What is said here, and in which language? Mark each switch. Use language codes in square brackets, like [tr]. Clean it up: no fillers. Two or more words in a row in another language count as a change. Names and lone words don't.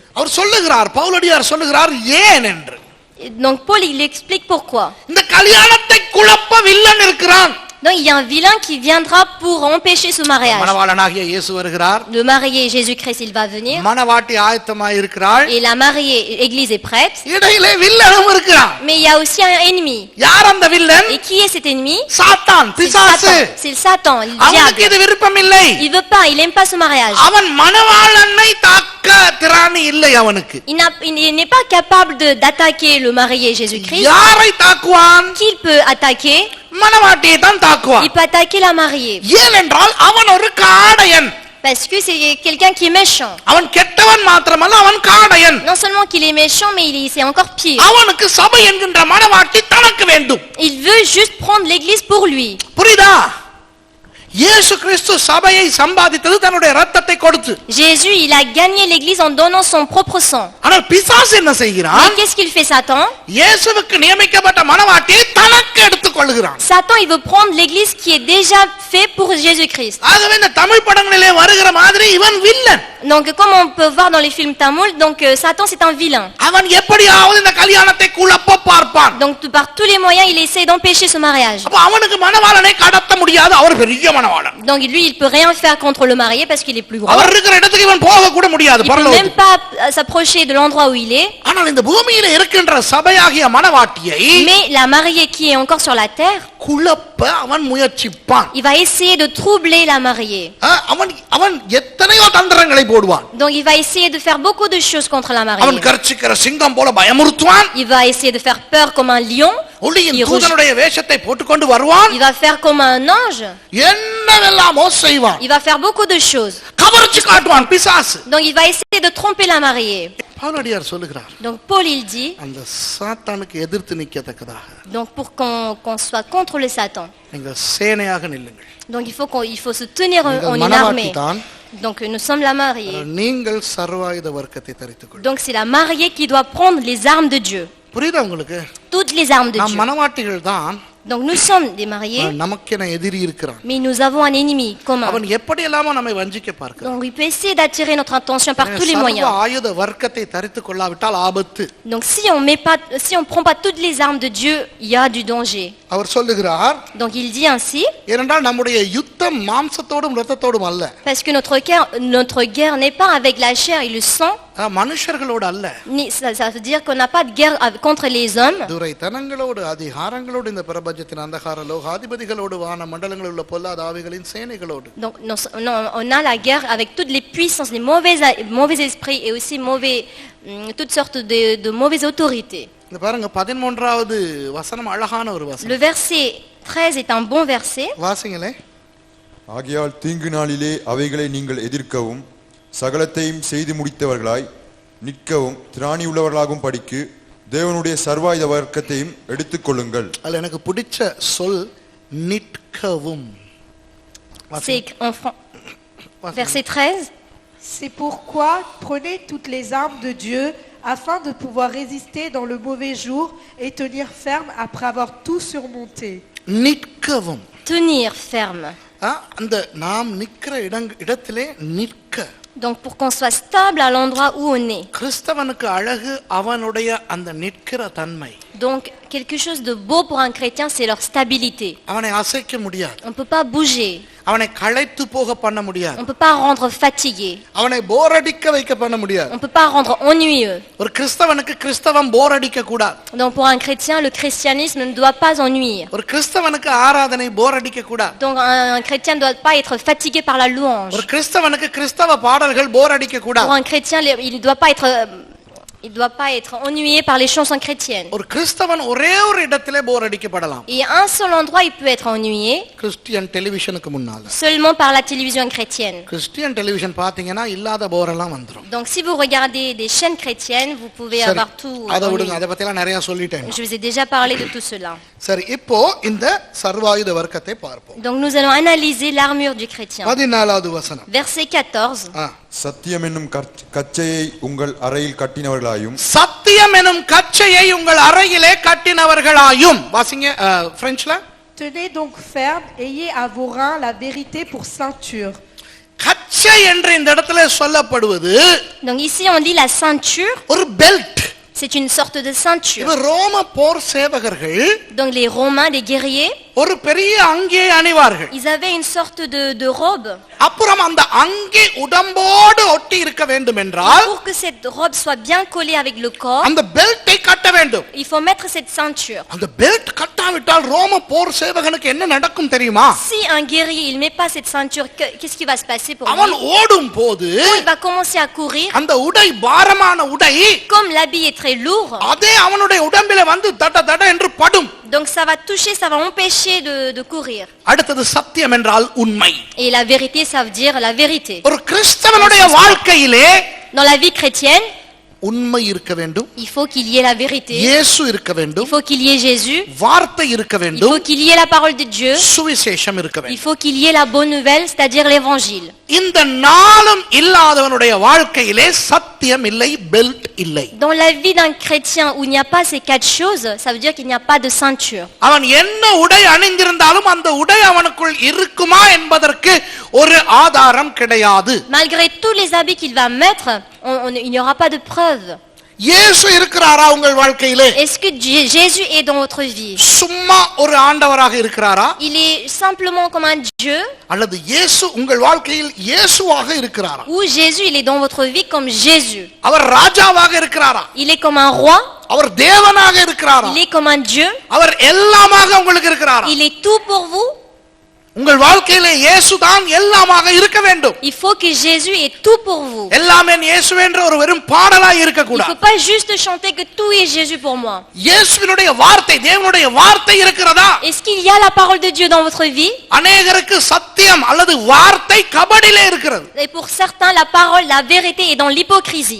[ta] அவர் சொல்லுகிறார், பவுலடியார் சொல்லுகிறார் ஏன் என்று. [fr] Et donc Paul, il explique pourquoi. [ta] இந்த கல்யாணத்தை குழப்ப வில்லன் இருக்கிறான். [fr] Donc il y a un vilain qui viendra pour empêcher ce mariage. [ta] மணவாளனாகிய இயேசு வருகிறார். [fr] Le marié Jésus-Christ, il va venir. [ta] மணவாட்டி ஆயத்தமாய் இருக்கிறாள். [fr] Et la mariée, l'église est prête. [ta] இடையிலே வில்லனும் இருக்கிறான். [fr] Mais il y a aussi un ennemi. [ta] யார் அந்த வில்லன்? [fr] Et qui est cet ennemi? [ta] சாத்தான், [fr] C'est le [ta] பிசாசு. [fr] Satan. C'est le Satan, le [ta] அவனுக்கு [fr] diable. [ta] இது விருப்பம் இல்லை. [fr] Il veut pas, il aime pas ce mariage. [ta] அவன் மணவாளனை தாக்க திராணி இல்லை அவனுக்கு. [fr] Il n'est pas capable d'attaquer le marié Jésus-Christ. [ta] யாரை தாக்குவான்? [fr] Qui il peut attaquer? [ta] மணவாட்டியை தான் தாக்குவான். [fr] Il peut attaquer la mariée. [ta] ஏனென்றால் அவன் ஒரு காடையன். [fr] Parce que c'est quelqu'un qui est méchant. [ta] அவன் கெட்டவன் மாத்திரமல்ல, அவன் காடையன். [fr] Non seulement qu'il est méchant, mais c'est encore pire. [ta] அவனுக்கு சபை என்கின்ற மணவாட்டி தனக்கு வேண்டும். [fr] Il veut juste prendre l'église pour lui. [ta] புரியுதா? இயேசு கிறிஸ்து சபையை சம்பாதித்தது தன்னுடைய இரத்தத்தை கொடுத்து. [fr] Jésus, il a gagné l'église en donnant son propre sang. [ta] ஆனால் பிசாசு என்ன [fr] Mais [ta] செய்கிறான்? [fr] qu'est-ce qu'il fait Satan? [ta] இயேசுவுக்கு நியமிக்கப்பட்ட மணவாட்டியை தனக்கு எடுத்துக் கொள்கிறான். [fr] Satan, il veut prendre l'église qui est déjà faite pour Jésus-Christ. [ta] ஆகவே இந்த தமிழ் படங்களிலே வருகிற மாதிரி இவன் வில்லன். [fr] Donc comme on peut voir dans les films tamouls, donc Satan c'est un vilain. [ta] அவன் எப்படியாவது இந்த கல்யாணத்தை குழப்ப பார்ப்பான். [fr] Donc par tous les moyens, il essaie d'empêcher ce mariage. [ta] அப்ப அவனுக்கு மணவாளனை கடத்த முடியாது, அவர் பெரிய மணவாளன். [fr] Donc lui, il peut rien faire contre le marié parce qu'il est plus grand. [ta] அவர் இருக்கிற இடத்துக்கு இவன் போக கூட முடியாது [fr] Il peut même [ta] பரலோகத்துக்கு. [fr] pas s'approcher de l'endroit où il est. [ta] ஆனால் இந்த பூமியில இருக்கின்ற சபையாகிய மணவாட்டியை [fr] Mais la mariée qui est encore sur la terre, [ta] குழப்ப அவன் முயற்சிப்பான். [fr] il va essayer de troubler la mariée. [ta] அவன் எத்தனையோ தந்திரங்களை போடுவான். [fr] Donc il va essayer de faire beaucoup de choses contre la [ta] அவன் [fr] mariée. [ta] கர்ச்சிக்கிற சிங்கம் போல பயமுறுத்துவான். [fr] Il va essayer de faire peur comme un lion. [ta] ஒளியின் தூதனுடைய வேஷத்தை போட்டுக்கொண்டு வருவான். [fr] Il va faire comme un ange. [ta] என்னவெல்லாமோ செய்வான். [fr] Il va faire beaucoup de choses. [ta] கவர்ச்சி காட்டுவான் பிசாசு. [fr] Donc il va essayer de tromper la mariée. [ta] பவுலடியார் சொல்லுகிறார், [fr] Donc Paul il dit, [ta] அந்த சாத்தானுக்கு எதிர்த்து நிற்கத்தக்கதாக [fr] donc pour qu'on soit contre le Satan, [ta] நீங்கள் சேனையாக நில்லுங்கள். [fr] donc il faut se tenir en [ta] நீங்கள் [fr] une [ta] மணவாட்டி [fr] armée. [ta] தான், [fr] Donc nous sommes la mariée. [ta] நீங்கள் சர்வாயுத வர்க்கத்தை தரித்துக் கொள்ளுங்கள். [fr] Donc c'est la mariée qui doit prendre les armes de Dieu. [ta] புரியுதா உங்களுக்கு? [fr] Toutes les armes de [ta] நாம் [fr] Dieu. [ta] மணவாட்டிகள் தான், [fr] Donc nous sommes des mariés, [ta] நமக்கென எதிரி இருக்கிறான். [fr] mais nous avons un ennemi commun. [ta] அவன் எப்படி எல்லாமோ நம்மை வஞ்சிக்க பார்க்கிறான். [fr] Donc il peut essayer d'attirer notre attention par tous les [ta] சர்வ [fr] moyens. [ta] ஆயுத வர்க்கத்தை தரித்துக் கொள்ளாவிட்டால் ஆபத்து. [fr] Donc si on prend pas toutes les armes de Dieu, il y a du danger. [ta] அவர் சொல்லுகிறார், [fr] Donc il dit ainsi, [ta] ஏனென்றால் நம்முடைய யுத்தம் மாம்சத்தோடும் இரத்தத்தோடும் அல்ல, [fr] parce que notre guerre n'est pas avec la chair et le sang, [ta] மனுஷர்களோடு அல்ல, [fr] ça veut dire qu'on n'a pas de guerre contre les hommes, [ta] துரைத்தனங்களோடு அதிகாரங்களோடு இந்த பிரபஞ்சத்தின் அந்தகார லோகாதிபதிகளோடு வான மண்டலங்களில் உள்ள பொல்லாத ஆவிகளின் சேனைகளோடு. [fr] donc non, on a la guerre avec toutes les puissances, les mauvais esprits et aussi toutes sortes de mauvaises autorités. [ta] இந்த பாருங்க 13வது வசனம் அழகான ஒரு வசனம். [fr] Le verset 13 est un bon verset. [ta] வாசிங்களே. ஆகையால் தீங்கு நாளிலே அவைகளை நீங்கள் எதிர்க்கவும் சகலத்தையும் செய்து முடித்தவர்களாய் நிற்கவும் திராணி உள்ளவர்களாகும் படிக்கு தேவனுடைய சர்வாயுத வர்க்கத்தையும் எடுத்துக்கொள்ளுங்கள். அதுல எனக்கு பிடிச்ச சொல் நிற்கவும். [fr] C'est verset 13. C'est pourquoi prenez toutes les armes de Dieu afin de pouvoir résister dans le mauvais jour et tenir ferme après avoir tout surmonté. [ta] நிற்கவும். [fr] Tenir ferme. [ta] அந்த நாம் நிற்கிற இடத்திலே நிற்க. [fr] Donc pour qu'on soit stable à l'endroit où on est. [ta] கிறிஸ்தவனுக்கு அழகு அவனுடைய அந்த நிற்கிற தன்மை. [fr] Donc quelque chose de beau pour un chrétien, c'est leur stabilité. [ta] அவனை அசைக்க முடியாது. [fr] On peut pas bouger. [ta] அவனை களைத்து போக பண்ண முடியாது. [fr] On peut pas rendre fatigué. [ta] அவனை போர் அடிக்க வைக்க பண்ண முடியாது. [fr] On peut pas rendre ennuyeux. [ta] ஒரு கிறிஸ்தவனுக்கு கிறிஸ்தவம் போர் அடிக்க கூடாது. [fr] Donc pour un chrétien, le christianisme ne doit pas ennuyer. [ta] ஒரு கிறிஸ்தவனுக்கு ஆராதனை போர் அடிக்க கூடாது. [fr] Donc un chrétien ne doit pas être fatigué par la louange. [ta] ஒரு கிறிஸ்தவனுக்கு கிறிஸ்தவ பாடல்கள் போர் அடிக்க கூடாது. [fr] Pour un chrétien, il ne doit pas être Il ne doit pas être ennuyé par les chansons chrétiennes. [ta] ஒரு கிறிஸ்தவன் ஒரே ஒரு இடத்திலே போர் அடிக்கப்படலாம். [fr] Et à un seul endroit, il peut être ennuyé, [en] Christian television [ta] முன்னால. [fr] seulement par la télévision chrétienne. [en] Christian television [ta] பாத்தீங்கன்னா இல்லாத போரெல்லாம் வந்துரும். [fr] Donc si vous regardez des chaînes chrétiennes, vous pouvez [ta] சரி, [fr] avoir tout. [ta] அதை விடுங்க, [fr] ennuyé. [ta] அதை பத்தி எல்லாம் நிறைய சொல்லிட்டேன். [fr] Je vous ai déjà parlé de tout cela. [ta] சரி, இப்போ இந்த சர்வாயுத வர்க்கத்தை பார்ப்போம். [fr] Donc nous allons analyser l'armure du chrétien. [ta] 14வது வசனம். [fr] Verset 14. [ta] சத்தியம் என்னும் கச்சையை உங்கள் அறையில் கட்டினவர்களாயும் சத்தியம் எனும் கச்சையை உங்கள் அறையிலே கட்டினவர்களாயும். வாசிங்க பிரெஞ்சுல. [fr] Tenez donc ferme, ayez à vos reins la vérité pour ceinture. [ta] கச்சை என்று இந்த இடத்துல சொல்லப்படுவது [fr] Donc ici on dit la ceinture, [ta] ஒரு பெல்ட். [fr] c'est une sorte de ceinture. [ta] இவர் ரோம போர் சேவகர்கள் [fr] Donc les Romains, les guerriers, [ta] ஒரு பெரிய அங்கியை அணிவார்கள். [fr] ils avaient une sorte de robe. [ta] அப்புறம் அந்த அங்கி உடம்போடு ஒட்டி இருக்க வேண்டும் என்றால் [fr] Pour que cette robe soit bien collée avec le corps, [ta] அந்த பெல்ட்டை கட்ட வேண்டும். [fr] il faut mettre cette ceinture. [ta] அந்த பெல்ட் கட்டாவிட்டால் ரோம போர் சேவகனுக்கு என்ன நடக்கும் தெரியுமா? [fr] Si un guerrier il met pas cette ceinture, qu'est-ce qui va se passer pour [ta] அவன் [fr] lui? [ta] ஓடும் போது [fr] Quand il va commencer à courir, [ta] அந்த உடை பாரமான உடை [fr] comme l'habit est très lourd, [ta] அதே அவனுடைய உடம்பில வந்து தட தட என்று படும். [fr] donc ça va toucher, ça va empêcher de courir. [ta] அடுத்தது சத்தியம் என்றால் உண்மை. [fr] Et la vérité, ça veut dire la vérité. [ta] ஒரு கிறிஸ்தவனுடைய வாழ்க்கையிலே [fr] Dans la vie chrétienne, [ta] உண்மை இருக்க வேண்டும். [fr] il faut qu'il y ait la vérité. [ta] இயேசு இருக்க [fr] Il [ta] வேண்டும். [fr] faut qu'il y ait Jésus. [ta] வார்த்தை இருக்க [fr] Il [ta] வேண்டும். [fr] faut qu'il y ait la parole de Dieu. [ta] சுவிசேஷம் இருக்க [fr] Il [ta] வேண்டும். [fr] faut qu'il y ait la bonne nouvelle, c'est-à-dire l'évangile. [ta] இந்த நாளும் இல்லாதவனுடைய வாழ்க்கையிலே சத்தியம் இல்லை, பெல்ட் இல்லை. [fr] Dans la vie d'un chrétien où il n'y a pas ces quatre choses, ça veut dire qu'il n'y a pas de ceinture. [ta] அவன் என்ன உடை அணிந்திருந்தாலும் அந்த உடை அவனுக்குள் இருக்குமா என்பதற்கு ஒரு ஆதாரம் கிடையாது. [fr] Malgré tous les habits qu'il va mettre, il n'y aura pas de preuve. [ta] இயேசு இருக்கிறாரா உங்கள் வாழ்க்கையிலே? [fr] Est-ce que Jésus est dans votre vie? [ta] சும்மா ஒரு ஆண்டவராக இருக்கிறாரா? [fr] Il est simplement comme un Dieu? [ta] அல்லது இயேசு உங்கள் வாழ்க்கையில் இயேசுவாக இருக்கிறாரா? [fr] Ou Jésus, il est dans votre vie comme Jésus? [ta] அவர் ராஜாவாக இருக்கிறாரா? [fr] Il est comme un roi? [ta] அவர் தேவனாக இருக்கிறாரா? [fr] Il est comme un Dieu? [ta] அவர் எல்லாமாக உங்களுக்கு இருக்கிறாரா? [fr] Il est tout pour vous? [ta] உங்கள் வாழ்க்கையிலே இயேசுதான் எல்லாமாக இருக்க வேண்டும். [fr] Il faut que Jésus est tout pour vous. [ta] எல்லாமே இயேசுவே என்ற ஒரு வெறும் பாடலாய் இருக்க [fr] Il ne [ta] கூடாது. [fr] faut pas juste chanter que tout est Jésus pour moi. [ta] இயேசுவினுடைய வார்த்தை, தேவனுடைய வார்த்தை இருக்கிறதா? [fr] Est-ce qu'il y a la parole de Dieu dans votre vie? [ta] அநேகருக்கு சத்தியம் அல்லது வார்த்தை கபடிலே இருக்கிறது. [fr] Et pour certains, la parole, la vérité est dans l'hypocrisie.